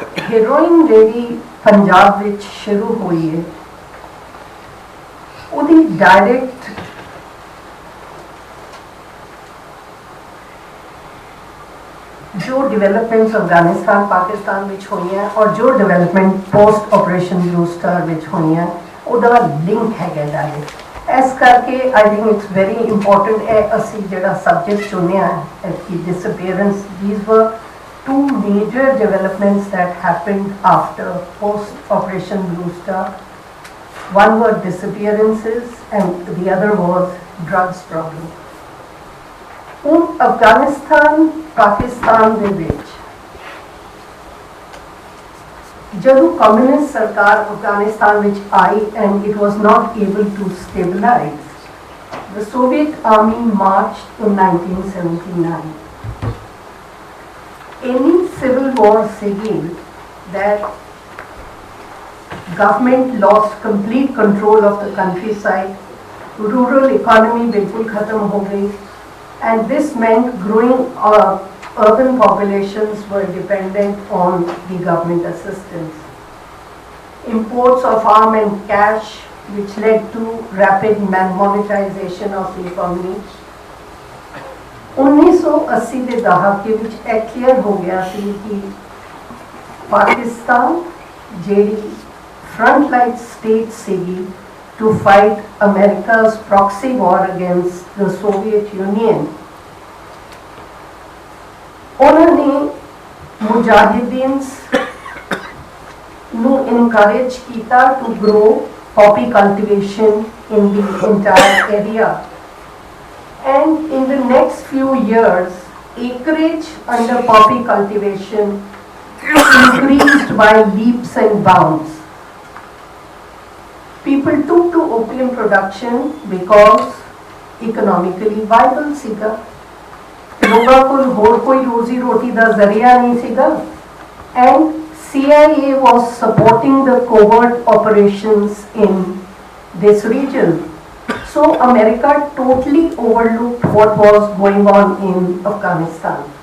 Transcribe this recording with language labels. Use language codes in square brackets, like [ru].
[pa] Heroin ਜਿਹੜੀ ਪੰਜਾਬ ਵਿੱਚ ਸ਼ੁਰੂ ਹੋਈ ਹੈ, ਉਹਦੀ ਡਾਇਰੈਕਟ [hi] जो डेवलपमेंट्स अफगानिस्तान पाकिस्तान [pa] ਵਿੱਚ ਹੋਈਆਂ ਔਰ ਜੋ development post operation blue star ਵਿੱਚ ਹੋਈਆਂ, ਉਹਦਾ ਲਿੰਕ ਹੈਗਾ ਡਾਇਰੈਕਟ। ਇਸ ਕਰਕੇ [en] I think it's very important [pa] ਹੈ ਅਸੀਂ ਜਿਹੜਾ ਸਬਜੈਕਟ ਚੁਣਿਆ ਹੈ ਕਿ ਡਿਸਅਪੀਅਰੈਂਸ। [en] These were two major developments that happened after post-Operation Blue Star. One were disappearances and the other was drugs problem. In Afghanistan, Pakistan [pa] ਦੇ ਵਿੱਚ ਜਦੋਂ ਕਮਿਊਨਿਸਟ ਸਰਕਾਰ ਅਫਗਾਨਿਸਤਾਨ ਵਿੱਚ ਆਈ [en] and it was not able to stabilize, the Soviet army marched in 1979. Any civil war saying that government lost complete control of the countryside, rural economy [hi] bilkul khatam ho gayi, [en] and this meant growing urban populations were dependent on the government assistance. Imports of arms and cash, which led to rapid monetization of the economy. 1980 ਦੇ ਦਹਾਕੇ ਵਿੱਚ ਇਹ clear ਹੋ ਗਿਆ ਸੀ ਕਿ ਪਾਕਿਸਤਾਨ ਜਿਹੜੀ ਫਰੰਟ ਲਾਈਨ ਸਟੇਟ ਸੀਗੀ to fight America's proxy war against the Soviet Union, ਉਹਨਾਂ ਨੇ ਮੁਜਾਹਿਦੀਨਸ ਨੂੰ encourage ਕੀਤਾ to grow poppy cultivation in the entire area. And in the next few years, acreage under poppy cultivation increased by leaps and bounds. People took to opium production because economically viable [pa] ਸੀਗਾ। ਲੋਕਾਂ ਕੋਲ ਹੋਰ ਕੋਈ ਰੋਜ਼ੀ ਰੋਟੀ ਦਾ ਜ਼ਰੀਆ ਨਹੀਂ ਸੀਗਾ। [en] And CIA was supporting the covert operations in this region. So America totally overlooked what was going on in Afghanistan.